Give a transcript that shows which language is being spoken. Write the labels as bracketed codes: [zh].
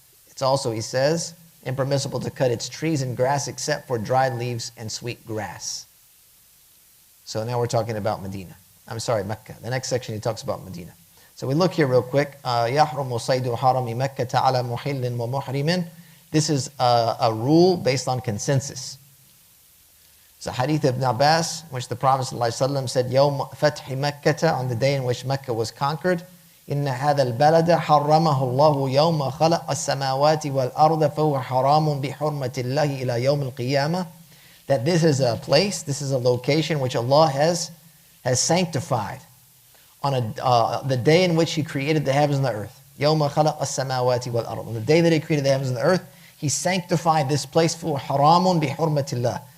[en] It's also, he says, impermissible to cut its trees and grass except for dried leaves and sweet grass. So now we're talking about Medina. I'm sorry, Mecca. The next section he talks about Medina. So we look here real quick. [ar] يَحْرُمُ صَيْدُ حَرَمِ مَكَّةَ عَلَى مُحِلٍ وَمُحْرِمٍ. [en] This is a rule based on consensus. It's a hadith of Ibn Abbas, which the Prophet ﷺ said, [ar] يَوْمَ فَتْحِ مَكَّةَ, [en] on the day in which Mecca was conquered, [ar] إِنَّ هَذَا الْبَلَدَ حَرَّمَهُ اللَّهُ يَوْمَ خَلَقَ السَّمَاوَاتِ وَالْأَرْضَ فَهُوَ حَرَامٌ بِحُرْمَةِ اللَّهِ إِلَى يَوْمِ الْقِيَامَةِ. [en] That this is a place, this is a location which Allah has sanctified on the day in which He created the heavens and the earth. [ar] يَوْمَ خَلَقَ السَّمَاوَاتِ وَالْأَرْضَ. [en] On the day that He created the heavens and the earth, He sanctified this place for [ar] حَرَامٌ بِحُرْمَةِ اللَّهِ.